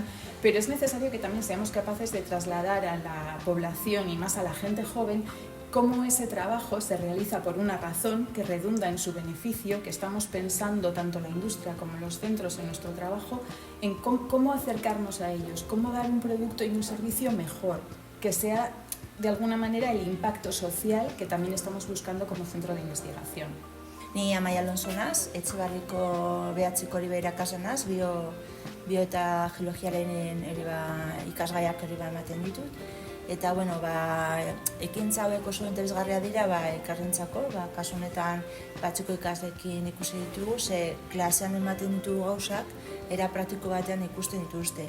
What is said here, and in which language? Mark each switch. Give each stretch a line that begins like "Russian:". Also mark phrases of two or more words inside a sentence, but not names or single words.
Spanish: pero es necesario que también seamos capaces de trasladar a la población y más a la gente joven cómo ese trabajo se realiza por una razón que redunda en su beneficio, que estamos pensando tanto la industria como los centros en nuestro trabajo, en cómo acercarnos a ellos, cómo dar un producto y un servicio mejor, que sea de alguna manera el impacto social que también estamos buscando como centro de investigación.
Basque: Ni Amaia Alonso naz, Etxebarriko 9. hori irakasle naz, bio eta geologiaren ikasgaiak ematen ditut. Eta, ekintza hauek oso interesgarria dira ikerrentzako, kasu honetan batzuk ikasleekin ikusi ditugu, ze klasean ematen ditugu gauzak, era praktiko batean ikusten dituzte.